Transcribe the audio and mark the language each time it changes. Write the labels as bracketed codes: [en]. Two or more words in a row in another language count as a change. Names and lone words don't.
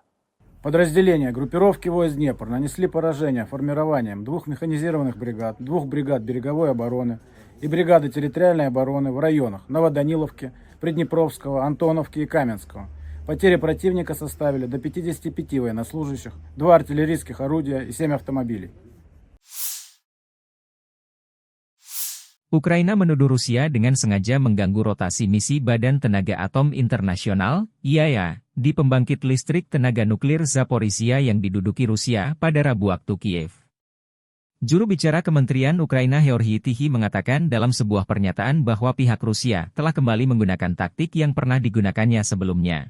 [ru] Подразделения группировки войск Днепр нанесли поражение формированием 2 механизированных бригад, 2 бригад береговой обороны и бригады территориальной обороны в районах Новоданиловки, Приднепровского, Антоновки и Каменского. Потери противника составили до 55 военнослужащих, 2 артиллерийских орудия и 7 автомобилей. [id] Ukraina menuduh Rusia dengan sengaja mengganggu rotasi misi Badan Tenaga Atom Internasional, IAEA, di pembangkit listrik tenaga nuklir Zaporizhia yang diduduki Rusia pada Rabu waktu Kiev. Juru bicara Kementerian Ukraina Georgy Tichy mengatakan dalam sebuah pernyataan bahwa pihak Rusia telah kembali menggunakan taktik yang pernah digunakannya sebelumnya.